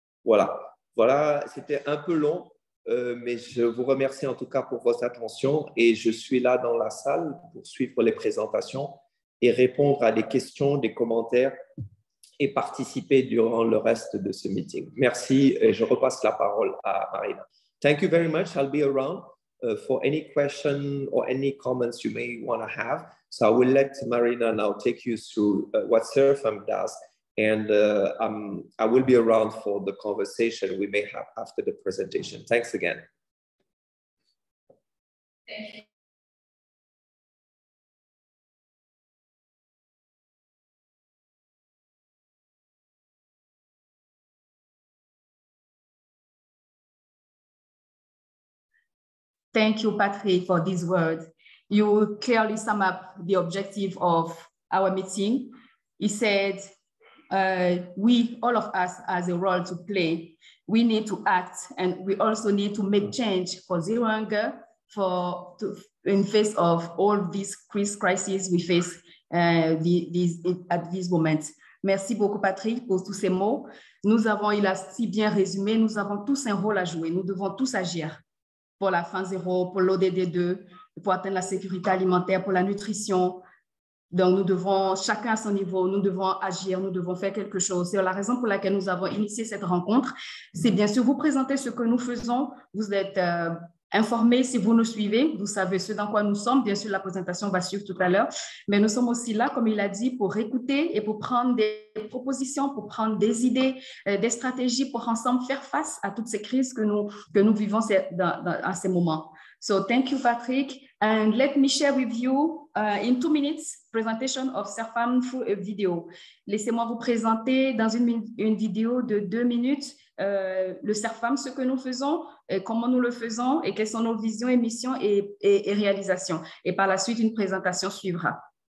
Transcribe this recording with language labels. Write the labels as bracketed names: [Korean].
[French] Voilà, c'était un peu long, mais je vous remercie en tout cas pour votre attention et je suis là dans la salle pour suivre les présentations et répondre à des questions, des commentaires et participer durant le reste de ce meeting. Merci et je repasse la parole à Marina. [English] Thank you very much. I'll be around for any question or any comments you may want to have. So I will let Marina now take you through what CERFAM does. And I will be around for the conversation we may have after the presentation. Thanks again. Thank you. Thank you, Patrick, for these words. You clearly sum up the objective of our meeting. He said, we, all of us, has a role to play. We need to act, and we also need to make change for zero hunger, in face of all these crises we face at this moment. [French] Merci beaucoup, Patrick, pour tous ces mots. Il a si bien résumé, nous avons tous un rôle à jouer. Nous devons tous agir pour la faim zéro, pour l'ODD2, pour atteindre la sécurité alimentaire, pour la nutrition. Donc, nous devons, chacun à son niveau, nous devons agir, nous devons faire quelque chose. C'est la raison pour laquelle nous avons initié cette rencontre. C'est bien sûr vous présenter ce que nous faisons. Vous êtes informés si vous nous suivez. Vous savez ce dans quoi nous sommes. Bien sûr, la présentation va suivre tout à l'heure. Mais nous sommes aussi là, comme il a dit, pour écouter et pour prendre des propositions, pour prendre des idées, des stratégies pour ensemble faire face à toutes ces crises que nous vivons à ces moments. [English] So, thank you, Patrick. And let me share with you in 2 minutes presentation of Serfam through a video. [French] Laissez-moi vous présenter dans une vidéo de 2 minutes le Serfam, ce que nous faisons, comment nous le faisons et quelles sont nos visions, missions et réalisations. Et par la suite, une présentation suivra.